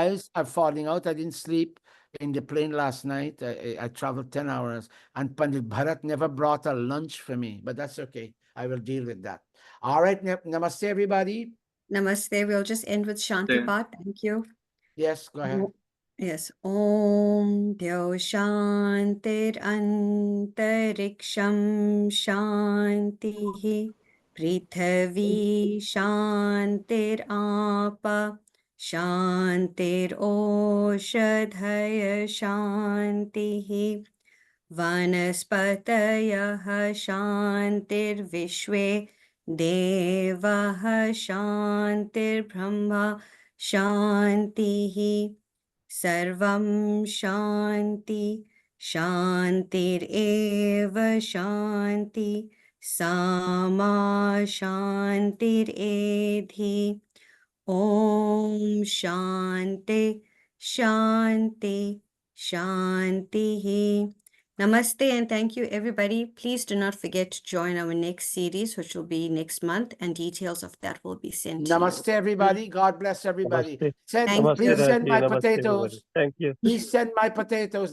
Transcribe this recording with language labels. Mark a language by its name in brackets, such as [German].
[English] eyes are falling out. I didn't sleep in the plane last night. I traveled 10 hours, and Pandit Bharat never brought a lunch for me, but that's okay. I will deal with that. All right. Namaste, everybody. Namaste. We'll just end with Shanti Path. Thank you. Yes, go ahead. Yes. [Sanskrit] Om Deo Shantir Antariksham Shantihi Prithvi Shantir Apa Shantir Oshadhaya Shantihi वनस्पतयः शान्तिर्विश्वे देवाः शान्तिर्ब्रह्म शान्तिः सर्वं शान्ति शान्तिरेव शान्ति सामा शान्तिरेधि ॐ शान्ति शान्ति शान्तिः. [English] Namaste and thank you, everybody. Please do not forget to join our next series, which will be next month, and details of that will be sent to you. Namaste, everybody. God bless everybody. Namaste. Thank Please you. send my Namaste, potatoes. everybody. Thank you. Please send my potatoes.